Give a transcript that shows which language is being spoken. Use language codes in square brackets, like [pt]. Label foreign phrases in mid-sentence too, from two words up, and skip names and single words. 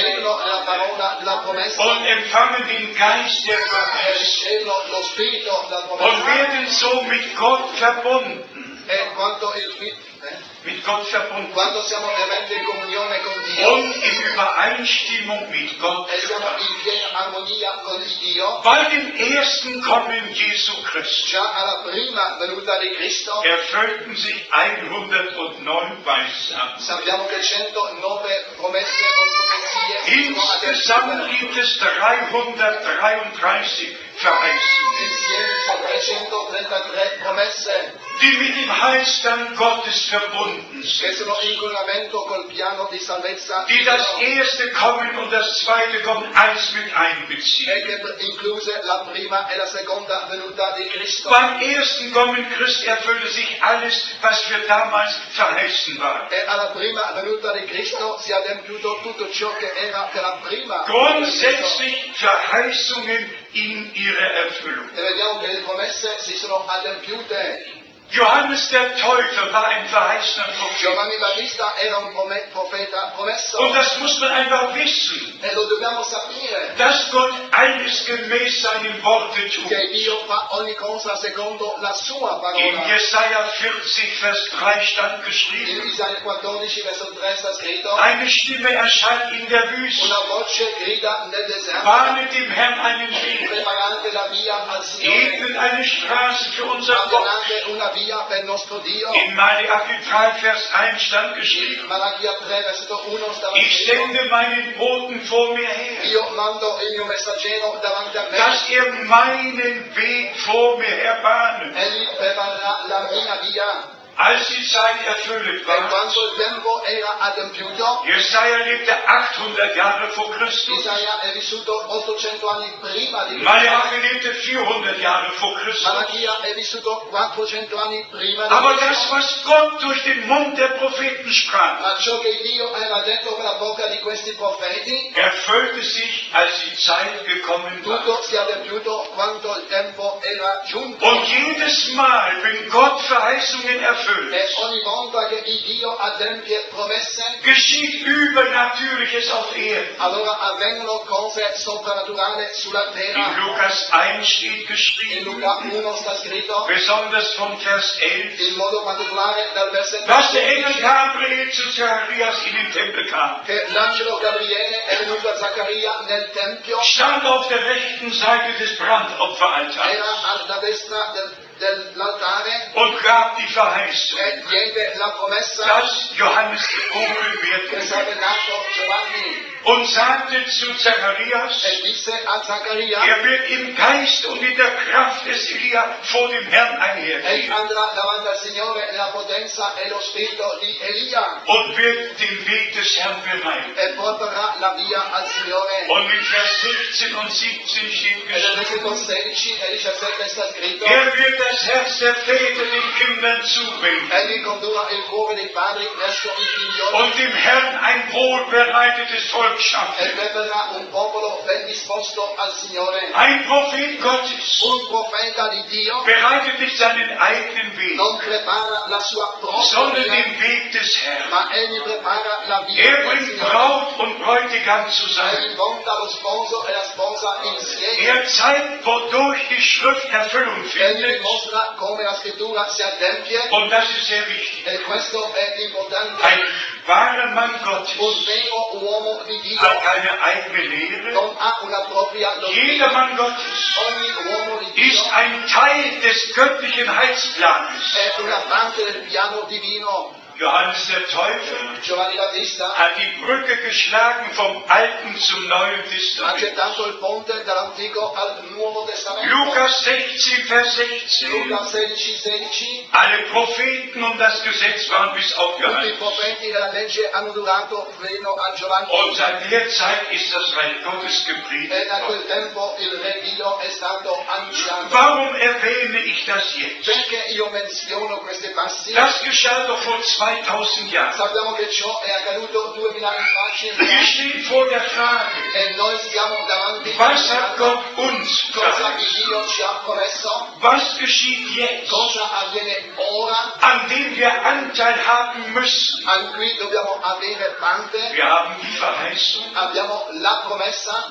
[it] credono nella parola della promessa [de] und empfangen den Geist der e Verheißung [it] ricevono lo spirito della und promessa. [de] werden so mit Gott verbunden. [it] E quando siamo veramente in comunione con Dio [de] Und in Übereinstimmung mit Gott. [it] e siamo in piena armonia con il Dio, [de] Bei dem ersten Kommen Jesu Christi [it] già alla prima venuta di Cristo [de] erfüllten sich 109 Weissagen. [it] sappiamo che 109 promesse o profezie [de] Insgesamt gibt es 333 Verheißungen, [it] insieme sono 333 promesse [de] die mit dem Heilsplan Gottes verbunden che sind, [it] sono in collegamento col piano di salvezza die di das Dio [de] erste Kommen und das zweite Kommen eins mit einbeziehen. [it] e che incluse la prima e la seconda venuta di Cristo. [de] Beim ersten Kommen Christi erfüllte sich alles, was für damals verheißen war. [it] E alla prima venuta di Cristo si è adempiuto tutto ciò che era per la prima. [de] Grundsätzlich Verheißungen in ihrer Erfüllung. [it] E vediamo che le promesse si sono adempiute. [de] Johannes der Täufer war ein verheißener Prophet. [it] Giovanni Battista era un profeta promesso [de] Und das muss man einfach wissen, [it] e lo dobbiamo sapere [de] dass Gott alles gemäß seinem Worte tut. [it] che Dio fa ogni cosa secondo la sua In parola. [de] Jesaja 40, Vers 3 stand In geschrieben, [it] Isaia 14 verso 3 sta scritto: [de] eine Stimme erscheint in der Wüste, [it] una voce grida nel deserto, [de] bahnet dem Herrn einen Weg, [it] preparate la via al Signore, [de] ebnet eine Straße für unser Gott. [it] allontanate una via per il nostro Dio. [de] In Malachi 3, Vers 1 stand In geschrieben, [it] Malachia 3 versetto 1 stava ich scritto: [de] sende meinen Boten vor mir her, [it] io mando il mio messaggero davanti a me, [de] dass er meinen Weg vor mir her bahnet. [it] egli preparerà la mia via. [de] Als die Zeit erfüllt E war, [it] quando il tempo era adempiuto, [de] Jesaja lebte 800 Jahre vor Christus, [it] Isaia è vissuto 800 anni prima di Cristo, [de] Malachi lebte 400 Jahre vor Christus. [it] Malachia è vissuto 400 anni prima di [de] Aber das, Cristo. was Gott durch den Mund der Propheten sprach, [it] Ma ciò che Dio aveva detto per la bocca di questi profeti, [de] erfüllte sich, als die Zeit gekommen war. [it] tutto si è adempiuto quando il tempo era giunto. [de] Und jedes Mal, wenn Gott Verheißungen erfüllt, [it] E ogni volta che il Dio adempie promesse, [de] geschieht Übernatürliches auf Erden. [it] allora avvengono cose soprannaturali sulla In terra. [de] Lukas 1 steht In geschrieben, [it] Luca 1 sta scritto, [de] besonders vom Vers 11, [it] in modo particolare dal versetto [de] dass der Engel Gabriel zu Zacharias in den Tempel kam, [it] che l'angelo Gabriele è venuto a Zaccaria nel Tempio, [de] stand auf der rechten Seite des Brandopferaltars [it] era alla destra dell'altare [de] und gab die Verheißung, [it] e diede la promessa [de] dass Johannes geboren che wird, [it] sarebbe nato Giovanni [de] und sagte zu Zacharias, [it] e disse a Zaccaria: [de] er wird im Geist und in der Kraft des Elia vor dem Herrn egli einhergehen [it] andrà davanti al Signore nella potenza e lo spirito di Elia [de] und wird den Weg des Herrn bereiten. [it] e porterà la via al Signore. [de] Und in Vers 16 und 17 steht [it] E nel geschrieben, versetto 16 e 17 sta scritto: [de] er wird das Herz der Väter den Kindern zuwenden [it] egli condurrà il cuore dei padri verso i figlioli [de] und dem Herrn ein wohlbereitetes Volk e schaffen. [it] preparerà un popolo ben disposto al Signore. [de] Ein Prophet Gottes [it] Un profeta di Dio [de] bereitet nicht seinen eigenen Weg, [it] non prepara la sua propria sondern via, [de] den Weg des Herrn. [it] ma egli prepara la via Er del bringt Signore. [de] Braut und Bräutigam zusammen. [it] Egli porta lo sposo e la sposa insieme. [de] Er zeigt, wodurch die Schrift Erfüllung Egli findet. [it] dimostra come la scrittura si adempie [de] Und das ist sehr wichtig. [it] e questo è importante. [de] Ein wahrer Mann Gottes [it] Un vero uomo di Dio [de] hat eine eigene Lehre. [it] non ha una propria dottrina. [de] Jeder Mann Gottes [it] Ogni uomo di Dio [de] ist ein Teil des göttlichen Heilsplanes. [it] è una parte del piano divino. [de] Johannes der Täufer [it] Giovanni Battista [de] hat die Brücke geschlagen vom Alten zum Neuen ha Testament. [it] gettato il ponte dall'Antico al Nuovo Testamento. [de] Lukas 16, Vers 16. [it] Luca 16:16. [de] Alle Propheten und das Gesetz waren bis auf [it] Tutti i Johannes. profeti della legge hanno durato fino a Giovanni. [de] Und seit der Zeit ist das Reich Gottes E gepredigt [it] da quel worden. tempo il Re Dio è stato annunciato. [de] Warum erwähne ich das jetzt? [it] Perché io menziono questi passi? [de] Das geschah doch vor 2000 Jahren. [it] Sappiamo che ciò è accaduto 2000 anni fa [de] Wir stehen vor der Frage, [it] e noi siamo davanti [de] was hat Gott uns cosa verheißen? [it] Dio ci ha promesso, [de] Was geschieht jetzt, [it] cosa avviene ora, [de] an dem wir Anteil haben müssen? [it] a cui dobbiamo avere parte. [de] Wir haben die Verheißung [it] Abbiamo la promessa